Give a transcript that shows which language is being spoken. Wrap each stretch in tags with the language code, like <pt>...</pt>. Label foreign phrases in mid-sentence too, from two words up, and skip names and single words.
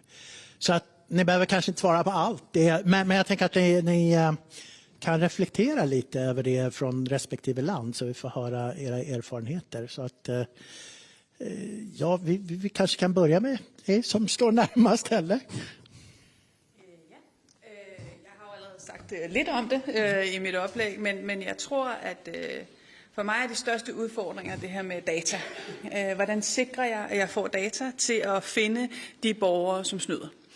<sv>Så att ni behöver kanske inte svara på allt, men jag tänker att ni kan reflektera lite över det från respektive land så vi får höra era erfarenheter. Så att vi kanske kan börja med som står närmast heller.</sv> <da>Jeg har jo allerede sagt lidt om det i mit oplæg, men jeg tror, at for mig er de største udfordringer det her med data. Hvordan sikrer jeg, at jeg får data til at finde de borgere, som snyder?</da>